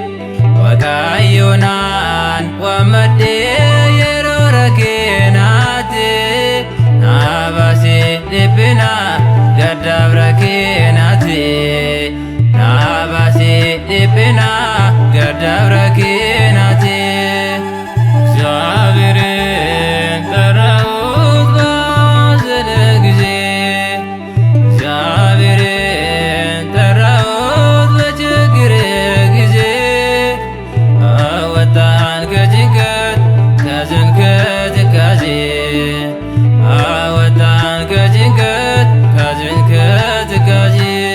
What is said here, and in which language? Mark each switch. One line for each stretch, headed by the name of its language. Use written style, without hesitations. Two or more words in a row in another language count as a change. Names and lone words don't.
Oromo: Waaqayyoonaan waammadhe yeroo rakkinaatti. Na baasee dhiphina gaddaaf rakkinaatti. Na baasee dhiphina gaddaaf rakkinaatti.
Amharic: እግዚአብሔርን ጠራሁት ባዘነ ጊዜ። እግዚአብሔርን ጠራሁት በችግር ጊዜ። አወጣን ከጭንቀት ከሐዘን ከትካዜ። አወጣን ከጭንቀት ከሐዘን ከትካዜ።